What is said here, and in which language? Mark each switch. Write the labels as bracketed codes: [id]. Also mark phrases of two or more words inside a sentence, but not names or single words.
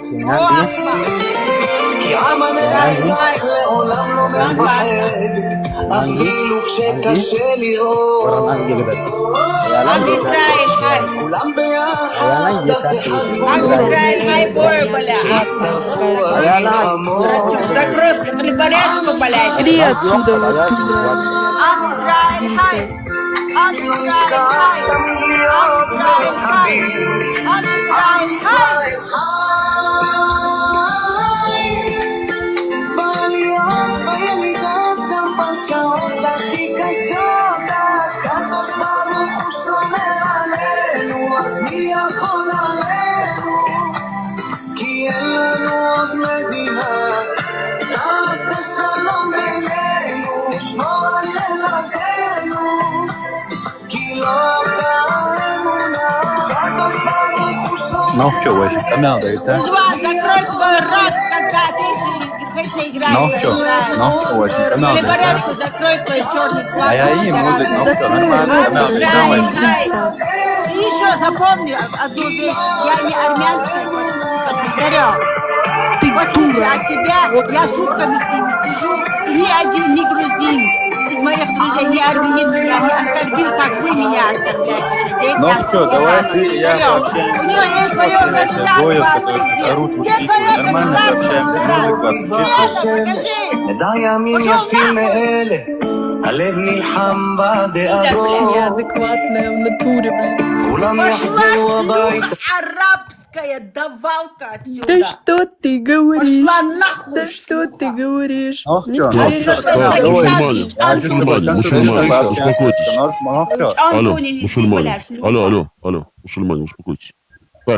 [he] כי עם הנצח לעולם לא מפחד, אפילו כשקשה לראות. עם ישראל חי. כולם ביחד, אף אחד עם ישראל חי בורבלה. שישרפו המלחמות. [ru] Иди отсюда, вот туда. [he] עם ישראל חי. עם ישראל חי. עם ישראל חי. עם ישראל חי. בעליות וילידות גם בשעות הכי קשות, הקדוש ברוך הוא שומר עלינו, אז מי יכול עלינו? כי אין לנו עוד מדינה, תעשה שלום בינינו, שמור על ילדינו, כי לא עבדה האמונה, הקדוש ברוך הוא שומר עלינו. [ru] Ну что, Вася, канал дает, да? Закрой свой рот, когда ты играешь. Ну что, Вася, канал Для дает, порядка закрой твой черный глаз. А я и музык, ну что, нормально, канал дает, давай. И еще запомни одну вещь. Я не армянская, повторяю. Ты дура. От тебя я сутками сижу, ни один не грузин. Из моих друзей не армянин меня не оскорбил, как вы меня оскорбляете. Ну что, давай ты, я вообще У него есть свое государство. орут нормально общаемся, музыку отключиться. [he] נדע ימים יפים מאלה, הלב נלחם בדאגות. [ru] Я адекватная в натуре, блин. [he] כולם יחזרו הביתה. [ru] Арабская давалка отсюда. Да что ты говоришь? Пошла нахуй. Да что ты говоришь? Ну Не всё, мусульмане, успокойтесь. Алло, мусульмане. Алло. Алло, мусульмане, успокойтесь. Так,